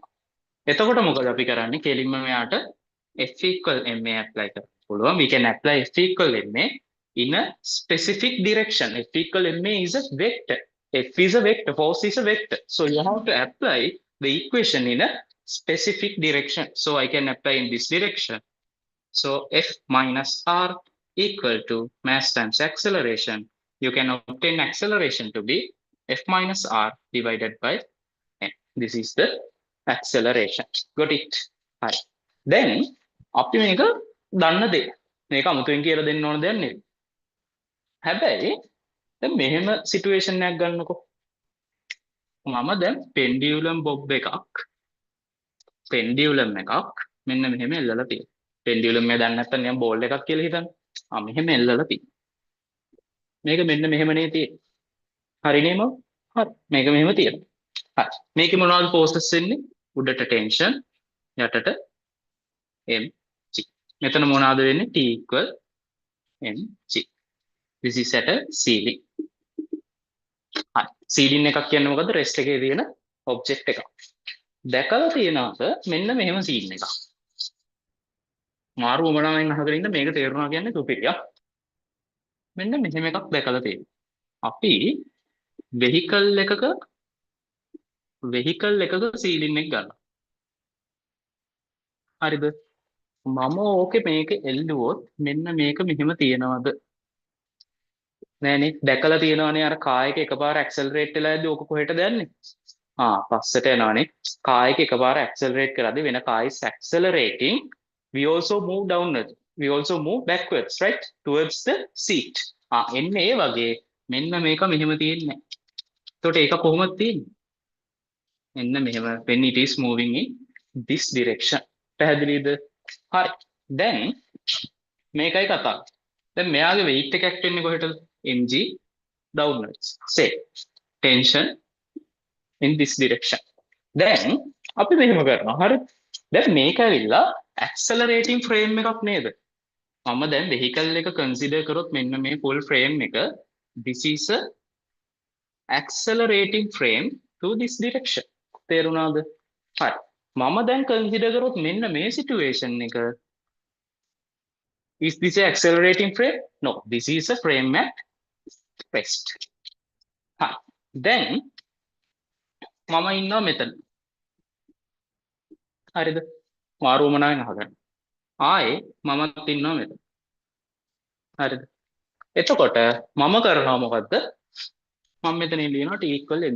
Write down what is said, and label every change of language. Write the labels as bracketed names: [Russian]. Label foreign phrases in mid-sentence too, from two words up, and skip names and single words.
[Sinhala] එතකොට මොකද අපි කරන්නේ? කෙලින්ම මෙයාට [English] F equal ma apply [Sinhala] කරන්න පුළුවන්. [English] we can apply F equal ma in a specific direction. F equal ma is a vector. F is a vector, force is a vector. So you have to apply the equation in a specific direction. So I can apply in this direction. So F minus R equal to mass times acceleration. You can obtain acceleration to be F minus R divided by m. This is the acceleration. Got it? Hi. Then [Sinhala] අපි මේක දන්න දේ. මේක අමුතුවෙන් කියලා දෙන්න ඕන දෙයක් නෙවෙයි. හැබැයි දැන් මෙහෙම සිටුේෂන් එකක් ගන්නකො. මම දැන් පෙන්ඩියුලම් බොබ් එකක් මෙන්න මෙහෙම එල්ලලා තියෙනවා. පෙන්ඩියුලම් එක දන්නේ නැත්නම් නිකන් බෝල් එකක් කියලා හිතන්න. මෙහෙම එල්ලලා තියෙනවා. මේක මෙන්න මෙහෙමනේ තියෙන්නේ. හරිනේ මම? හරි. මේක මෙහෙම තියෙනවා. හරි. මේකේ මොනවද ෆෝර්සස් එන්නේ? උඩට ටෙන්ෂන්, යටට mg. මෙතන මොනවද වෙන්නේ? [English] T equal mg. This is at a ceiling. [Sinhala] හරි. ceiling එකක් කියන්නේ මොකද්ද? rest එකේ තියෙන object එකක්. දැකලා තියෙනවද මෙන්න මෙහෙම scene එකක්. මාරු වමනාවෙන් අහගෙන ඉන්න මේක තේරුණා කියන්නේ සුපිරිය. මෙන්න මෙහෙම එකක් දැකලා තියෙනවා. අපි vehicle එකක ceiling එක ගන්නවා. හරිද? මම ඕකේ මේක එල්ලුවොත් මෙන්න මේක මෙහෙම තියෙනවද? නෑනේ. දැකලා තියෙනවනේ අර කායක එකපාර ඇක්සලරේට් වෙලා යද්දි ඕක කොහෙටද යන්නේ? පස්සට යනවනේ. කායක එකපාර ඇක්සලරේට් කරද්දි වෙන කාය [English] is accelerating, we also move downwards, we also move backwards, right, towards the seat. [Sinhala] එන්නේ ඒ වගේ මෙන්න මේක මෙහෙම තියෙන්නේ. එතකොට ඒක කොහොමද තියෙන්නේ? මෙන්න මෙහෙම [English] when it is moving in this direction. [Sinhala] පැහැදිලිද? හරි. දැන් මේකයි කතාව. දැන් මෙයාගේ weight එක act වෙන්නේ කොහෙටද? [English] mg downwards. Say tension in this direction. [Sinhala] දැන් අපි මෙහෙම කරනවා. හරි. දැන් මේක ඇවිල්ලා [English] accelerating frame [Sinhala] එකක් නේද? මම දැන් vehicle එක consider කරොත් මෙන්න මේ [English] full frame [Sinhala] එක, [English] this is a accelerating frame to this direction. [Sinhala] තේරුණාද? හරි. මම දැන් consider කරොත් මෙන්න මේ situation එක, [English] is this a accelerating frame? No, this is a frame at rest. [Sinhala] හරි. දැන් මම ඉන්නවා මෙතන. හරිද? මාරු වමනාවෙන් අහගන්න. ආයේ මමත් ඉන්නවා මෙතන. හරිද? එතකොට මම කරනවා මොකද්ද? මම මෙතන ලියනවා [English] T equal mg.